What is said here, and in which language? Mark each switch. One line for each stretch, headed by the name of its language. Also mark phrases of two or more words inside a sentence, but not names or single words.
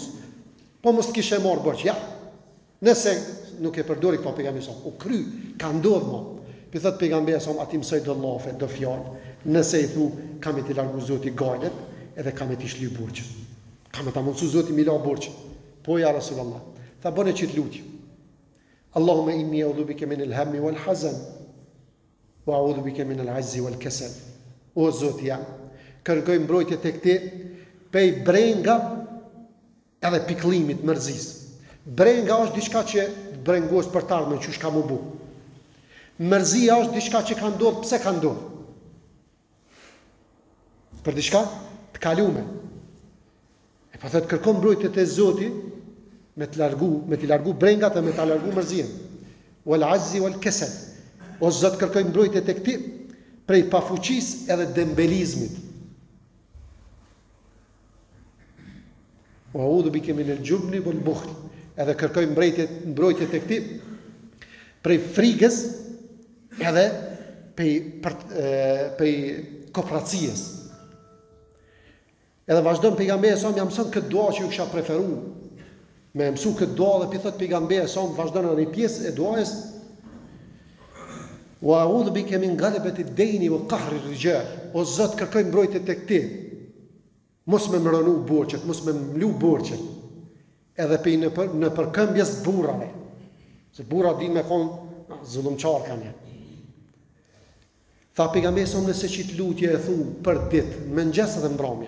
Albanian: Po mos kishe marr borxh, ja. Nëse nuk e përdori këto pejgamberi sa, u kry, ka ndodhur. Pi thot pejgamberi sa ati mësoj do llafe, do fjalë. Nëse i thu kam të largu Zoti gajlet, edhe kam të shly borxh. Kam ta mundsu Zoti mi la borxh. Po
Arabic: يا رسول الله.
Albanian: Tha bëne çit lutje.
Arabic: اللهم إني أعوذ بك من الهم والحزن وأعوذ بك من العجز والكسل.
Albanian: O Zoti jam, kërkoj mbrojtje tek ti pej brenga edhe pikëllimit, mërzisë. Brenga është diçka që brengos për të ardhmen, çu shka më bu. Mërzia është diçka që ka ndodhur, pse ka ndodhur? Për diçka të kalume. E pa thot kërkon mbrojtje te Zoti me të largu brengat dhe me të largu mërzien.
Arabic: والعجز والكسل.
Albanian: O Zot kërkoj mbrojtje tek ti prej pafuqisë edhe dembelizmit.
Arabic: وأعوذ بك من الجبن والبخل.
Albanian: Edhe kërkoj mbrojtje tek ti prej frikës edhe prej kopracies. Edhe vazhdon pejgamberi sa më mëson këtë dua që ju kisha preferuar. Me mësu këtë dua dhe pi thot pejgamberi sa vazhdon në një pjesë e duajës.
Arabic: وأعوذ بك من غلبة الدين وقهر الرجال.
Albanian: O Zot kërkoj mbrojtje tek ti. Mos më mronu borxhet, mos më mlu borxhet. Edhe në përkëmbjes burrave. Se burra din me kon zullumçar kanë. Tha pejgamberi sa nëse çit lutje e thu për ditë, mëngjes dhe mbrëmje.